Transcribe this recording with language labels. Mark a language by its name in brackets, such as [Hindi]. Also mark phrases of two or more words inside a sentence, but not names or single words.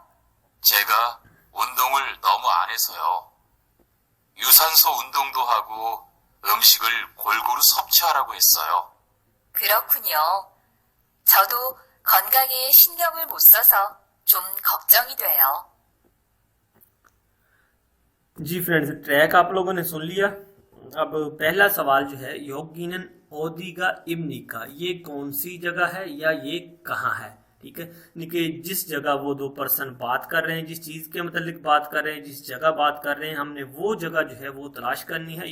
[Korean] 제가 운동을 너무 안 해서요. 유산소 운동도 하고 음식을 골고루 섭취하라고 했어요. 그렇군요. 저도 건강에 신경을 못 써서 좀 걱정이 돼요. [Hindi] जी फ्रेंड्स, ट्रैक आप लोगों ने सुन लिया। अब पहला सवाल जो है, [Korean] 여기는 어디입니까, [Hindi] ये कौन सी जगह है या ये कहाँ है। ठीक है, यानी कि जिस जगह वो दो पर्सन बात कर रहे हैं, जिस चीज के मतलब बात कर रहे हैं, जिस जगह बात कर रहे हैं, हमने वो जगह जो है वो तलाश करनी है।